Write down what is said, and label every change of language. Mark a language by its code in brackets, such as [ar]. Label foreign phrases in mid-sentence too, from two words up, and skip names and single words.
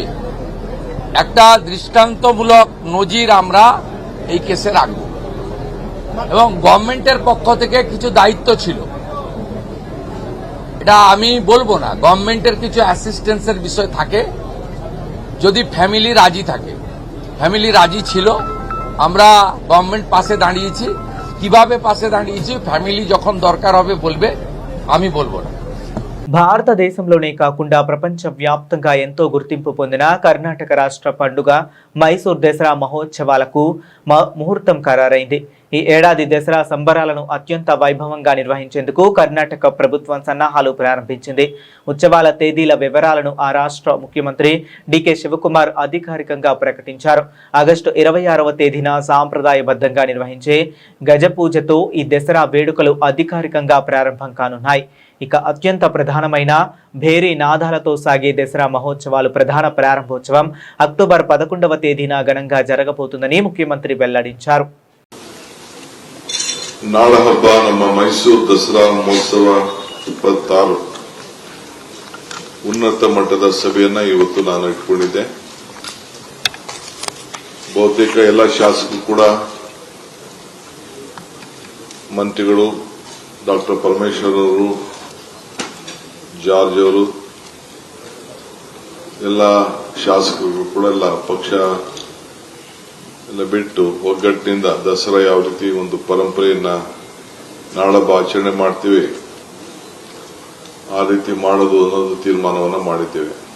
[bn] একটা দৃষ্টান্তমূলক নজির আমরা এই কেসে রাখব এবং গভর্নমেন্টের পক্ষ থেকে কিছু দায়িত্ব ছিল, এটা আমি বলবো না। গভর্নমেন্টের কিছু অ্যাসিস্ট্যান্সের বিষয় থাকে যদি ফ্যামিলি রাজি থাকে। ফ্যামিলি রাজি ছিল, আমরা গভর্নমেন্ট পাশে দাঁড়িয়েছি। কিভাবে পাশে দাঁড়িয়েছি ఫ్యామిలీ যখন దొరకార్ হবে বলবে, আমি బోల్బో না। [te] భారతదేశంలోనే కాకుండా ప్రపంచవ్యాప్తంగా ఎంతో గుర్తింపు పొందిన కర్ణాటక రాష్ట్ర పండుగ మైసూర్ దసరా మహోత్సవాలకు ముహూర్తం ఖరారైంది. ఈ ఏడాది దసరా సంబరాలను అత్యంత వైభవంగా నిర్వహించేందుకు కర్ణాటక ప్రభుత్వం సన్నాహాలు ప్రారంభించింది. ఉత్సవాల తేదీల వివరాలను ఆ రాష్ట్ర ముఖ్యమంత్రి డికే శివకుమార్ అధికారికంగా ప్రకటించారు. ఆగస్టు 26వ తేదీన సాంప్రదాయబద్ధంగా నిర్వహించే గజపూజతో ఈ దసరా వేడుకలు అధికారికంగా ప్రారంభం కానున్నాయి. ఇక అత్యంత ప్రధానమైన భేరీ నాదాలతో సాగే దసరా మహోత్సవాలు ప్రధాన ప్రారంభోత్సవం అక్టోబర్ 11వ తేదీన ఘనంగా జరగబోతుందని ముఖ్యమంత్రి వెల్లడించారు. [kn] ನಾಡ ಹಬ್ಬ ನಮ್ಮ ಮೈಸೂರು ದಸರಾ ಮಹೋತ್ಸವ 26 ಉನ್ನತ ಮಟ್ಟದ ಸಭೆಯನ್ನ ಇವತ್ತು ನಾನು ಇಟ್ಕೊಂಡಿದ್ದೆ. ಬಹುತೇಕ ಎಲ್ಲ ಶಾಸಕರು ಕೂಡ, ಮಂತ್ರಿಗಳು, ಡಾಕ್ಟರ್ ಪರಮೇಶ್ವರ್ ಅವರು, ಜಾರ್ಜ್ ಅವರು, ಎಲ್ಲ ಶಾಸಕರು ಕೂಡ ಎಲ್ಲ ಪಕ್ಷ ಎಲ್ಲ ಬಿಟ್ಟು ಒಗ್ಗಟ್ಟಿನಿಂದ ದಸರಾ ಯಾವ ರೀತಿ ಒಂದು ಪರಂಪರೆಯನ್ನ ನಾಡಹಬ್ಬ ಆಚರಣೆ ಮಾಡ್ತೀವಿ ಆ ರೀತಿ ಮಾಡೋದು ಅನ್ನೋದು ತೀರ್ಮಾನವನ್ನ ಮಾಡಿದ್ದೇವೆ.